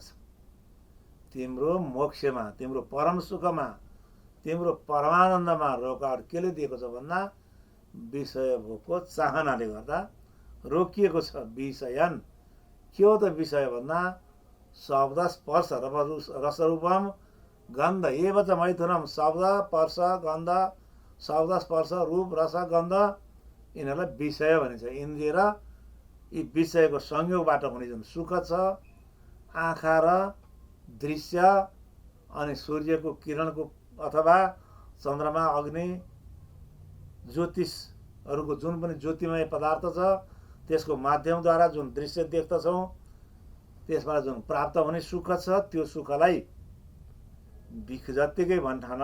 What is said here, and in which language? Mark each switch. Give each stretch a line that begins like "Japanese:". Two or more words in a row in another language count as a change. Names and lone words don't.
Nepali: तिम्रो मोक्षमा, तिम्रो परम सुखमा, तिम्रो परमानन्दमा रोकावट केले दिएको छ भन्दा विषय भोगको चाहनाले गर्दा रोकिएको छ। विषयन के हो त विषय भन्दा
Sanskrit: शब्द स्पर्श रसरूपम गन्ध एव च मैथुनम।
Nepali: शब्द स्पर्श गन्ध, शब्द स्पर्श रूप रस गन्ध यिनीहरूलाई विषय भनिन्छ। इन्द्रिय र यी विषयको संयोगबाट हुने जुन सुख छ, आँखा र दृश्य अनि सूर्यको किरणको अथवा चन्द्रमा अग्नि ज्योतिषहरूको जुन पनि ज्योतिमय पदार्थ छ त्यसको माध्यमद्वारा जुन दृश्य देख्दछौँ त्यसबाट जुन प्राप्त हुने सुख छ त्यो सुखलाई बिख जत्तिकै भन्ठान।